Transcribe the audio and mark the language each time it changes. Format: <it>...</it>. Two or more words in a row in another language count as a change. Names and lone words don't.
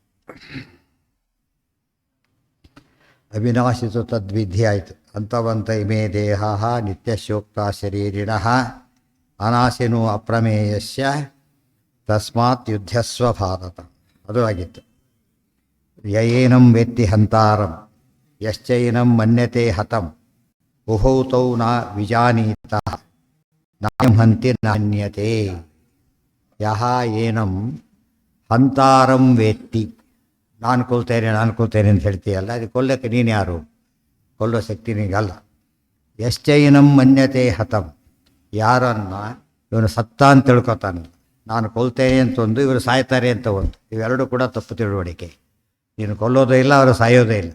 <sa>ಅವಿನಾಶಿತು ತದ್ವಿಧಿ ಆಯಿತು. ಅಂತವಂತ ಇಮೇ ದೇಹ ನಿತ್ಯಶೋಕ್ತ ಶರೀರಿಣಃ ಅನಾಶಿನೋ ಅಪ್ರಮೇಯಸ್ಯ ತಸ್ಮಾತ್ ಯುದ್ಧಸ್ವ ಭಾರತ.</sa> <kn>ಅದು ಆಗಿತ್ತು.</kn> <sa>ಯಯೇನಂ ವೇತ್ತಿ ಹಂತಾರಂ ಯಶ್ಚೈನಂ ಮನ್ಯತೆ ಹತಂ ಉಭೌ ತೌ ನ ವಿಜಾನೀತಃ ನಾಯಂ ಹಂತಿ ನಾನ್ಯತೆ. ಯಹ ಏನಂ ಹಂತಾರಂ ವೇತ್ತಿ,</sa> <kn>ನಾನು ಕೊಲ್ತೇನೆ ಅಂತ ಹೇಳ್ತೀಯಲ್ಲ, ಅದು ಕೊಲ್ಲಕ್ಕೆ ನೀನು ಯಾರು? ಕೊಲ್ಲೋ ಶಕ್ತಿ ನಿನಗಲ್ಲ.</kn> <sa>ಯಶ್ಚೈನಂ ಮನ್ಯತೆ ಹತಂ,</sa> <kn>ಯಾರನ್ನ ಇವನು ಸತ್ತ ಅಂತ ತಿಳ್ಕೊತಾನೆ. ನಾನು ಕೊಲ್ತೇನೆ ಅಂತ ಒಂದು, ಇವರು ಸಾಯ್ತಾರೆ ಅಂತ ಒಂದು. ಇವೆರಡೂ ಕೂಡ ತಪ್ಪು ತಿಳುವಳಿಕೆ. ನೀನು ಕೊಲ್ಲೋದೇ ಇಲ್ಲ, ಅವರು ಸಾಯೋದೇ ಇಲ್ಲ.</kn>